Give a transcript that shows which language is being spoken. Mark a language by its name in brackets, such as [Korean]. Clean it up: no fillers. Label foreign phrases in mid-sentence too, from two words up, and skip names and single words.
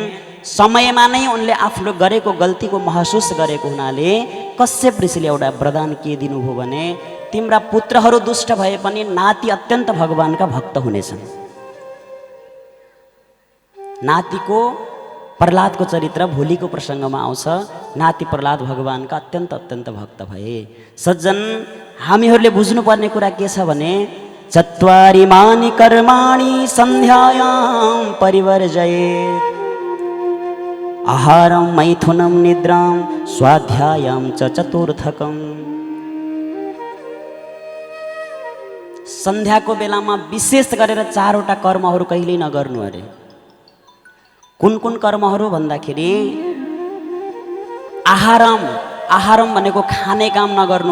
[Nepali] समयमा नै उनले आफ्नो गरेको गल्तीको महसुस गरेको हुनाले कश्यप ऋषिले एउटा वरदान के दिनुभयो भने, तिम्रा पुत्रहरू दुष्ट भए पनि नाति अत्यन्त भगवानका भक्त हुनेछन्। नातिको प्रहलादको चरित्र भोलिको प्रसङ्गमा आउँछ। नाति प्रहलाद भगवानका अत्यन्त अत्यन्त भक्त भए। सज्जन, हामीहरूले बुझ्नुपर्ने कुरा के छ भने, [Sanskrit] चत्वारि मानि कर्माणि सन्ध्यायां परिवर्जयेत्, आहारं मैथुनं निद्रां स्वाध्यायं च चतुर्थकम्। [Nepali] सन्ध्याको बेलामा विशेष गरेर चारवटा कर्महरू कहिल्यै नगर्नु अरे। कुन कुन कर्महरू भन्दाखेरि, आहारम भनेको खाने काम नगर्नु।